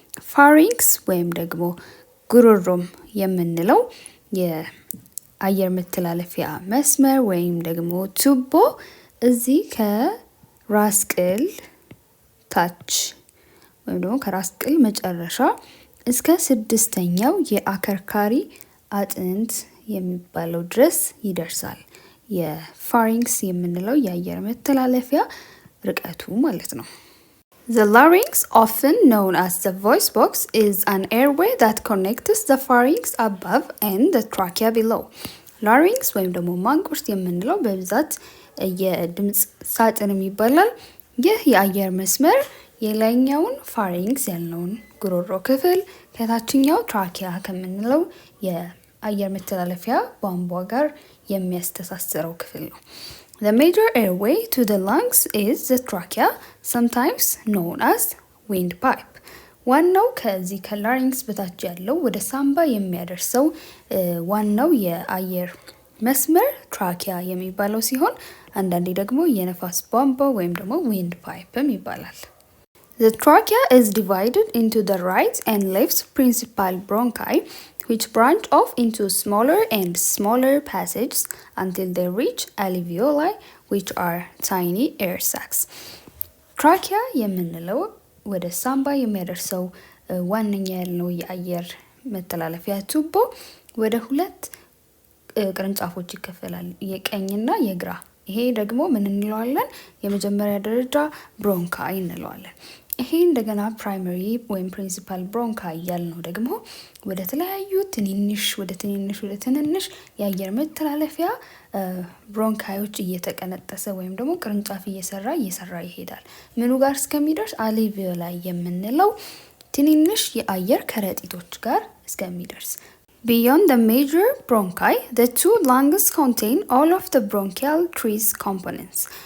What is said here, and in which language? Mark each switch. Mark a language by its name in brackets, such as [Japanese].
[Amharic] pharynx ወይም ደግሞ ጉሮሮም የምንለው የአየር መተላለፊያ መስመር ወይም ደግሞ ቱቦ እዚህ ከራስ ቅል ታች ወይም ደግሞ ከራስ ቅል መጨረሻ እስከ 6ኛው የአከርካሪ አጥንት የሚባለው ድረስ ይደርሳል። የፋሪንክስ የምንለው የአየር መተላለፊያ ርቀቱ ማለት ነው። [English] The larynx, often known as the voice box, is an airway that connects the pharynx above and the trachea below. [Amharic] larynx ወይም ደግሞ ማንቁርት የምንለው በብዛት የድምጽ ሳጥንም ይባላል። ይህ የአየር መስመር የላይኛውን ፋሪንክስ ያለውን ጉሮሮ ክፍል ከታችኛው ትራኪያ ከምንለው የአየር መተላለፊያ ቧንቧ ጋር የሚያስተሳስረው ክፍል ነው። [English] The major airway to the lungs is the trachea, sometimes known as windpipe. [Amharic] ዋናው ከዚህ ከላሪንክስ በታች ያለው ወደ ሳምባ የሚያደርሰው ዋናው የአየር መስመር ትራኪያ የሚባለው ሲሆን አንዳንዴ ደግሞ የነፋስ ቧንቧ ወይም ደግሞ ዊንድ ፓይፕም ይባላል። [English] The trachea is divided into the right and left principal bronchi, which branch off into smaller and smaller passages until they reach alveoli, which are tiny air sacs. [Amharic] trachea የምንለው ወደ ሳምባ የሚያደርሰው ዋነኛ ያለው የአየር መተላለፊያ ቱቦ ወደ ሁለት ቅርንጫፎች ይከፈላል፣ የቀኝና የግራ። ይሄ ደግሞ ምን እንለዋለን? የመጀመሪያ ደረጃ ብሮንካይ እንለዋለን። ይሄ እንደገና ፕራይመሪ ወይም ፕሪንሲፓል ብሮንካይ ያልነው ደግሞ ወደ ተለያዩ ትንንሽ የአየር መተላለፊያ ብሮንካዮች እየተቀነጠሰ ወይም ደግሞ ቅርንጫፍ እየሰራ ይሄዳል። ምኑ ጋር እስከሚደርስ አልቬኦላይ የምንለው ትንንሽ የአየር ከረጢቶች ጋር እስከሚደርስ። [English] Beyond the major bronchi, the two lungs contain all of the bronchial tree's components.